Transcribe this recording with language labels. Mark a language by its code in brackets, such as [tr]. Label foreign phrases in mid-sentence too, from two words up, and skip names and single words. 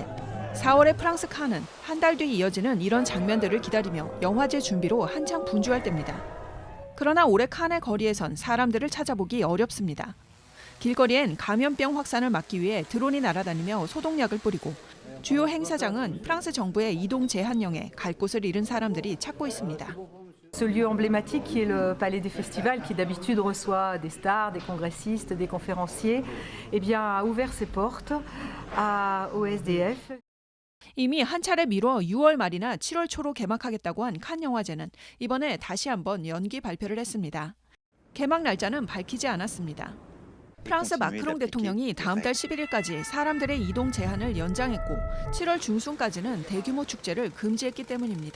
[ko] 4월의 프랑스 칸은 한 달 뒤 이어지는 이런 장면들을 기다리며 영화제 준비로 한창 분주할 때입니다. 그러나 올해 칸의 거리에선 사람들을 찾아보기 어렵습니다. 길거리엔 감염병 확산을 막기 위해 드론이 날아다니며 소독약을 뿌리고 주요 행사장은 프랑스 정부의 이동 제한령에 갈 곳을 잃은 사람들이 찾고 있습니다. [fr] Ce lieu emblématique qui est le Palais des Festivals, qui d'habitude reçoit des stars, des congressistes, des conférenciers, eh bien a ouvert ses portes au SDF. [ko] 이미 한 차례 미뤄 6월 말이나 7월 초로 개막하겠다고 한 칸 영화제는 이번에 다시 한번 연기 발표를 했습니다. 개막 날짜는 밝히지 않았습니다. 프랑스 마크롱 대통령이 다음 달 11일까지 사람들의 이동 제한을 연장했고 7월 중순까지는 대규모 축제를 금지했기 때문입니다.